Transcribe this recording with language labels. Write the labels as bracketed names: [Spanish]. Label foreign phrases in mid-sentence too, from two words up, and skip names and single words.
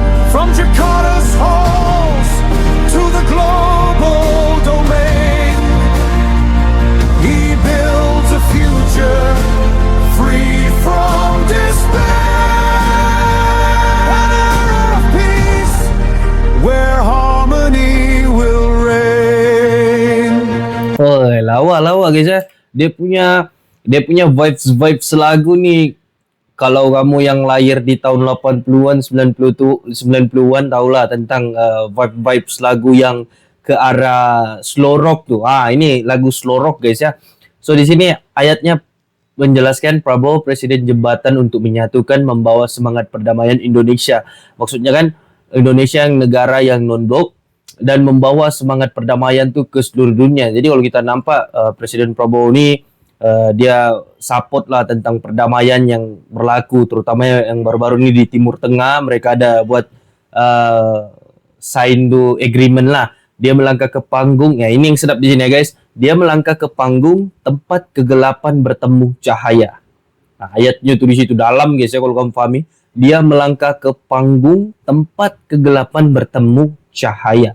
[English] From Jakarta's halls to the global domain, he builds a future free from despair. An era of peace where harmony will reign. [Malay] Oh, lawa guys ya. Dia punya vibes lagu ni, kalau kamu yang lahir di tahun 80-an, 90-an tahulah tentang vibes lagu yang ke arah [English] slow rock [Malay] tu. Ini lagu [English] slow rock [Malay] guys ya. So di sini ayatnya menjelaskan Prabowo presiden jembatan untuk menyatukan, membawa semangat perdamaian Indonesia. Maksudnya kan Indonesia yang negara yang non-blok dan membawa semangat perdamaian tu ke seluruh dunia. Jadi kalau kita nampak Presiden Prabowo ni dia support lah tentang perdamaian yang berlaku, terutama yang baru-baru ni di Timur Tengah. Mereka ada buat [English] sign to agreement [Malay] lah. Dia melangkah ke panggung, ini yang sedap di sini ya guys. Dia melangkah ke panggung tempat kegelapan bertemu cahaya. Ayatnya tu di situ dalam guys ya, kalau kamu fahami. Dia melangkah ke panggung tempat kegelapan bertemu cahaya.